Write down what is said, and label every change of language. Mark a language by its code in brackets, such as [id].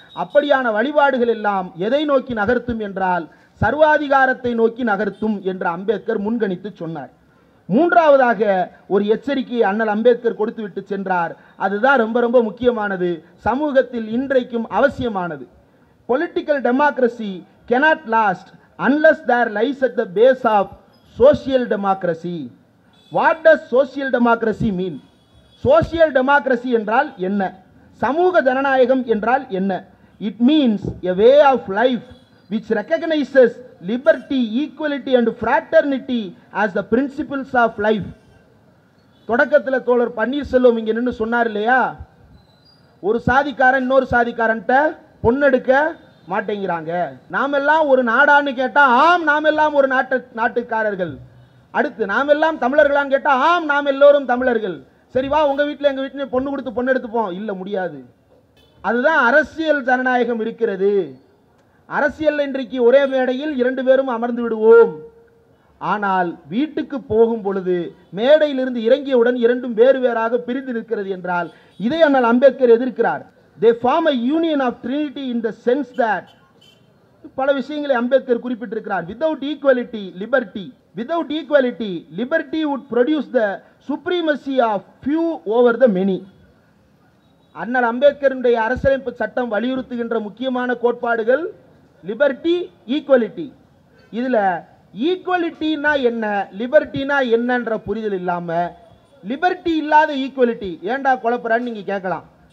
[ta] அப்படியான வழிபாடுகள் எல்லாம் எதை நோக்கி நகர்த்தும் என்றால் சர்வாதிகாரத்தை நோக்கி நகர்த்தும் என்று அம்பேத்கர் முன்கணித்து சொன்னார். மூன்றாவதாக ஒரு எச்சரிக்கையை அண்ணல் அம்பேத்கர் கொடுத்துவிட்டு சென்றார். அதுதான் ரொம்ப ரொம்ப முக்கியமானது, சமூகத்தில் இன்றைக்கும் அவசியமானது. [en] Political democracy cannot last unless there lies at the base of social democracy. What does social democracy mean? [ta] Social democracy என்றால் என்ன? சமூக ஜனநாயகம் என்றால் என்ன? [en] It means a way of life which recognizes liberty, equality and fraternity as the principles of life. [ta] தொடக்கத்தில் தோழர் பன்னீர்செல்வம் இங்க நின்று சொன்னார் இல்லையா, ஒரு சாதிக்காரன் இன்னொரு சாதிக்காரன்ட்ட பொண்ணெடுக்க மாட்டேங்கிறாங்க. நாம் எல்லாம் ஒரு நாடான்னு கேட்டா ஆம் நாம் எல்லாம் ஒரு நாட்டுக்காரர்கள். அடுத்து நாம் எல்லாம் தமிழர்களான்னு கேட்டா ஆம் நாம் எல்லோரும் தமிழர்கள். சரி வா உங்க வீட்டில் எங்க வீட்டில் பொண்ணு கொடுத்து பொண்ணு எடுத்துப்போம். இல்ல முடியாது. அதுதான் அரசியல் ஜனநாயகம் இருக்கிறது. அரசியல் இன்றைக்கு ஒரே மேடையில் 2 பேரும் அமர்ந்து விடுவோம். ஆனால் வீட்டுக்கு போகும் பொழுது மேடையிலிருந்து இறங்கியவுடன் 2 வேறு வேறாக பிரிந்து நிற்கிறது என்றால் இதை அண்ணல் Ambedkar எதிர்க்கிறார். [en] They form a union of trinity in the sense that [ta] பல விஷயங்களை அம்பேத்கர் குறிப்பிட்டிருக்கிறார். [en] Without equality, liberty. Without equality, liberty would produce the supremacy of few over the many. [ta] அண்ணல் அம்பேத்கருடைய அரசியலமைப்பு சட்டம் வலியுறுத்துகின்ற முக்கியமான கோட்பாடுகள் லிபர்ட்டி, ஈக்குவலிட்டி. இதுல ஈக்குவலிட்டினா என்ன, லிபர்ட்டினா என்னன்ற புரிதல் இல்லாம லிபர்ட்டி இல்லாத ஈக்குவலிட்டி ஏண்டா குழப்பறான்னு நீங்க கேட்கலாம்.